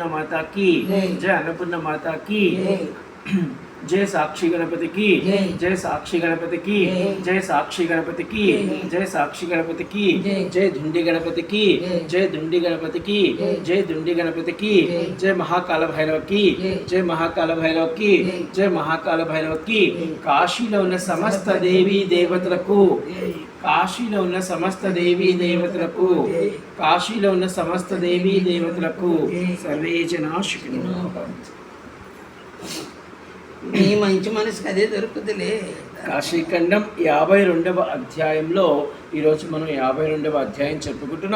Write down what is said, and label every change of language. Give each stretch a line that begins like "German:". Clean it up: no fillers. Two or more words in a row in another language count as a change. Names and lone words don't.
Hindi: माता की जय अन्नपूर्णा माता की जय साक्षी गणपति की जय साक्षी गणपति की जय साक्षी गणपति की जय साक्षी गणपति की जय धुंडी गणपति की जय धुंडी गणपति की जय धुंडी गणपति की जय महाकाल भैरव की जय महाकाल भैरव की जय महाकाल भैरव की काशीलो ఉన్న సమస్త దేవీ దేవతలకు
Telugu: కాశీలో ఉన్న సమస్త దేవీ దేవతలకు కాశీలో ఉన్న సమస్త దేవీ దేవతలకు సర్వే జనా సుఖినో భవంతు. నీ మంచి మనసుకి అదే దొరుకుతులే. కాశీఖండం 52వ అధ్యాయంలో ఈరోజు మనం 52వ అధ్యాయం చెప్పుకుంటున్నాం.